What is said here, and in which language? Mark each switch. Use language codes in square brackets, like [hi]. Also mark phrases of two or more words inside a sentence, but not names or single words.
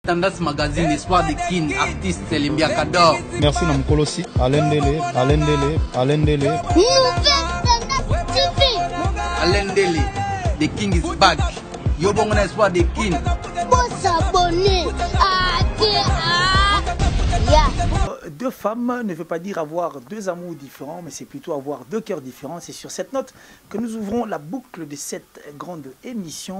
[fr] Tendance Magazine, Espoir de Kin, artiste Limbia Kador. Merci Namkolosi, Alain Dele. Alain Dele, [en] the King is back. [ln] Yobongona Espoir de Kin. [fr] Deux femmes ne veut pas dire avoir deux amours différents, mais c'est plutôt avoir deux cœurs différents. C'est sur cette note que nous ouvrons la boucle de cette grande émission.